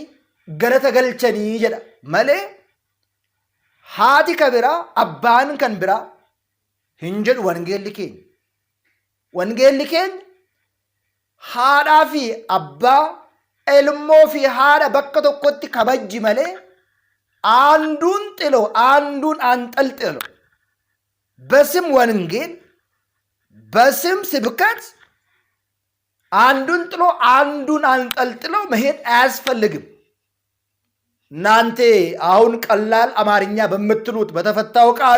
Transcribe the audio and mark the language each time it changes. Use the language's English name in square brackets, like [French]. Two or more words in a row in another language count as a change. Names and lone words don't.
[Oromo] galata galchanii jedha malee haati kan biraa abbaan kan biraa hin jedhu wangeelli keenya haadhaa fi abbaa ilmoo fi haadha bakka tokkotti kabajji malee [Amharic] አንዱን ጥሎ አንዱን አንጠልጥሎ በስም ወንጌል በስም ስብከት አንዱን ጥሎ አንዱን አንጠልጥሎ መሄድ አያስፈልግም። እናንተ አሁን ቀላል አማርኛ በምትሉት በተፈታው